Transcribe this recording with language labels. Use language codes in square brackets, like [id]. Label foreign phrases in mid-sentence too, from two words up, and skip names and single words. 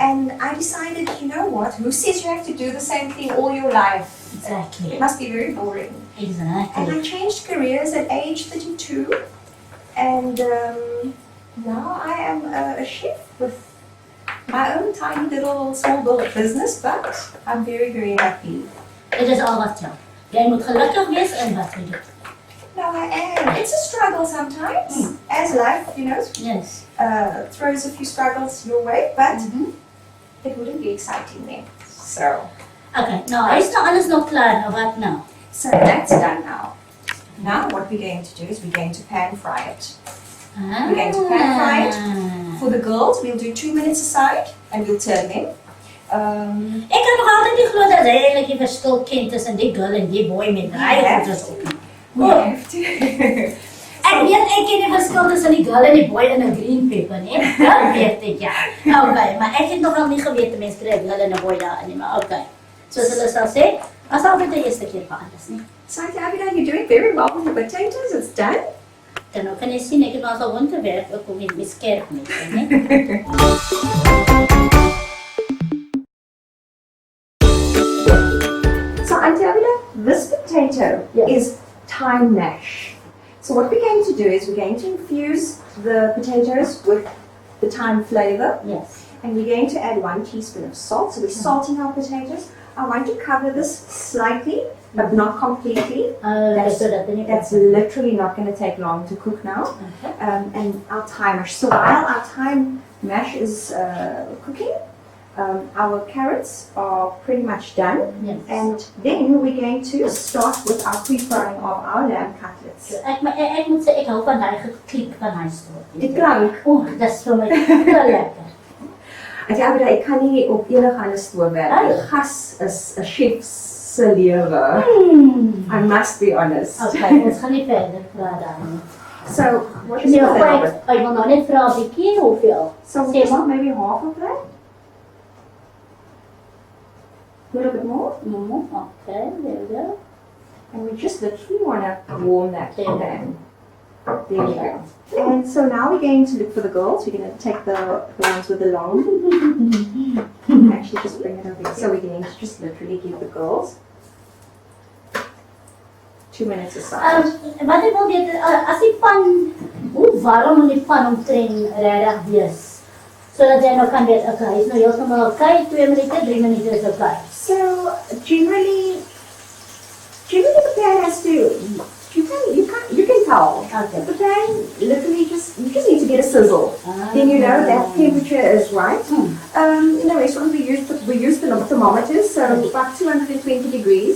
[en] And I decided, you know what, who says you have to do the same thing all your life? Exactly. It must be very boring. And Exactly. I changed careers at age 32, and Now I am a chef with my own tiny little small little business, but I'm very, very happy. [af] Dit is al wat tel. Jy moet gelukkig wees in wat jy doen. [en] No, I am. It's a struggle sometimes, as life, Yes. throws a few struggles your way, but it wouldn't be exciting then. So [af] Okay, nou hy is nou alles nog klaar. Nou wat nou? [en] that's done now. Now what we're going to do is we're going to pan fry it. We're going to pan fry it. For the girls, we'll do 2 minutes aside and we'll turn them. [af] Ek kan nog altyd nie glo dat hy eintlik die verskil ken tussen die girl en die boy met daai goeders op. [en] We have to. [af] Ek weet ek ken die verskil tussen die girl en die boy in 'n [en] green pepper, [af] nee. Dat weet ek ja. Okay, maar ek het nog al nie geweet 'n mens kry 'n girl en 'n boy daar in nie, maar okay. Soos hulle sal sê, as altyd die eerste keer vir alles nie. [en] So Abidah, you're doing very well with the potatoes. It's done. [af] Dan nou kan jy sien ek het nou al winterwerk ook om met skerp met, nee. [en] So Auntie Abidah, this potato is thyme mash. So what we're going to do is we're going to infuse the potatoes with the thyme flavor. Yes. And we're going to add 1 teaspoon of salt. So we're salting our potatoes. I want to cover this slightly, but not completely. That's literally not going to take long to cook now. Okay. And our thyme mash. So while our thyme mash is cooking, our carrots are pretty much done. Yes. And then we're going to start with our pre-frying of our lamb cutlets. [af] Ek moet sê ek hou van daai geklik van hy stoor. Die klank. Dis vir my te lekker. Auntie Abidah, ek kan nie op enige ander stoof werk. Die gas is 'n chef se lewe. [en] I must be honest. [af] Okay, ons gaan nie verder praat dan nie. [en] So, what is [af] Nee, [en] the flavor? [af] ek wil nou net vra 'n bietjie hoeveel. [en] So [af] Sê [en] just [af] maar. [en] maybe half of that? A little bit more? Okay, there we go. And we just literally want to warm that There. pan. There we go. And so now we're going to look for the girls. We're going to take the ones with the long. Actually, just bring it over here. So we're going to just literally give the girls 2 minutes aside. [af] Wat ek wil weet, as die pan, hoe warm moet die pan omtrent regtig wees? Sodat jy nou kan weet, okay, hy is nou heeltemal okay, 2 minute, 3 minute is okay. [en] So generally the pan has to. You can tell. Okay. The pan literally you just need to get a sizzle. Then you know that temperature is right. In the restaurant we use the thermometers, so about 220 degrees.